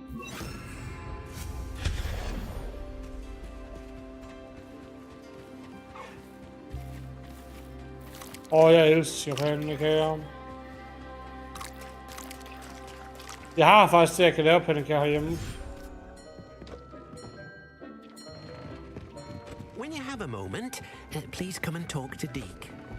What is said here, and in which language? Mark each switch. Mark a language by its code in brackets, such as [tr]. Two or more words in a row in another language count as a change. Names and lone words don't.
[da] Jeg elsker pandekager. Jeg har faktisk det, jeg kan lave pandekager herhjemme. [en] When you have a moment, please come and talk to Deke.